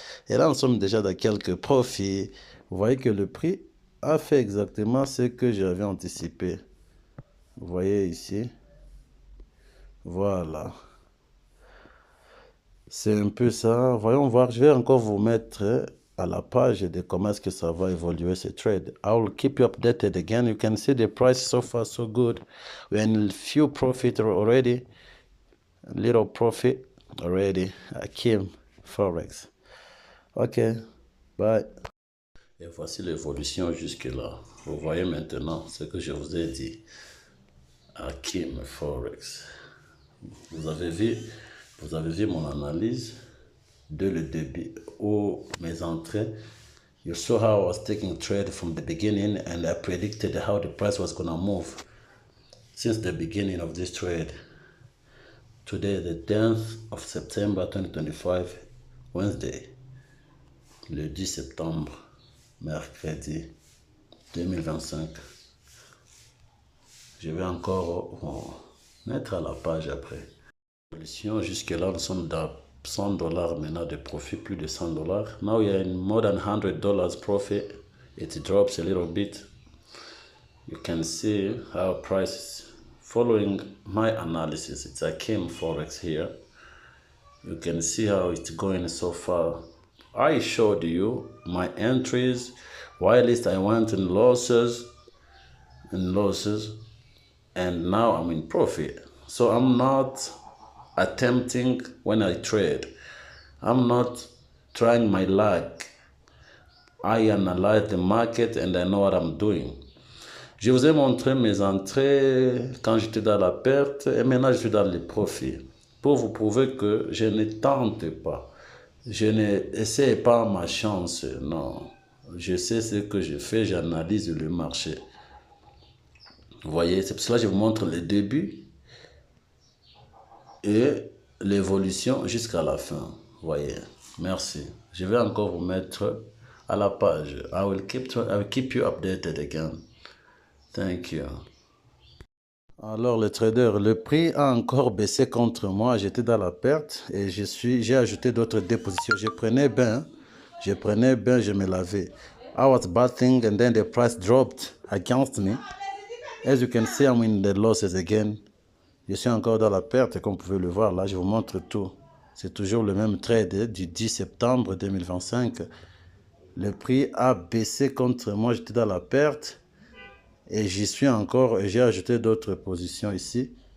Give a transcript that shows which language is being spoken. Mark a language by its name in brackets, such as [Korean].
[French] Et là, nous sommes déjà dans quelques profits. Vous voyez que le prix a fait exactement ce que j'avais anticipé. Vous voyez ici. Voilà. C'est un peu ça. Voyons voir. Je vais encore vous mettre à la page de comment est-ce que ça va évoluer ce trade. [English] I will keep you updated again. You can see the price so far so good. We're in few profit already. Little profit already. Hakim Forex. Ok. Bye. [French] Et voici l'évolution jusque là. Vous voyez maintenant ce que je vous ai dit. Hakim Forex. Vous avez vu mon analyse de le début ou mes entrées. [English] You saw how I was taking trade from the beginning and I predicted how the price was going to move since the beginning of this trade. Today, the 10th of September 2025, Wednesday, [French] le 10 septembre, mercredi 2025. Je vais encore mettre à la page après. Jusque là, nous sommes dans $100 maintenant de profit, plus de $100. [English] Now we are in more than $100 profit. It drops a little bit. You can see how price is following my analysis. It's Akim Forex here. You can see how it's going so far. I showed you my entries, whilst I went in losses, and now I'm in profit. So I'm not attempting when I trade. I'm not trying my luck. I analyze the market and I know what I'm doing. [French] Je vous ai montré mes entrées quand j'étais dans la perte et maintenant je suis dans les profits. Pour vous prouver que je ne tente pas. Je n'essaie pas ma chance. Non. Je sais ce que je fais, j'analyse le marché. Vous voyez, c'est pour cela que je vous montre le début et l'évolution jusqu'à la fin. Vous voyez, merci. Je vais encore vous mettre à la page. [English] I will keep you updated again. Thank you. [French] Alors le trader, le prix a encore baissé contre moi. J'étais dans la perte et j'ai ajouté d'autres dépositions. Je prenais bain, je me lavais. [English] I was bathing and then the price dropped against me. As you can see, I'm in the losses again. [French] Je suis encore dans la perte, comme vous pouvez le voir. Là, je vous montre tout. C'est toujours le même trade du 10 septembre 2025. Le prix a baissé contre moi. J'étais dans la perte. Et j'y suis encore. Et j'ai ajouté d'autres positions ici.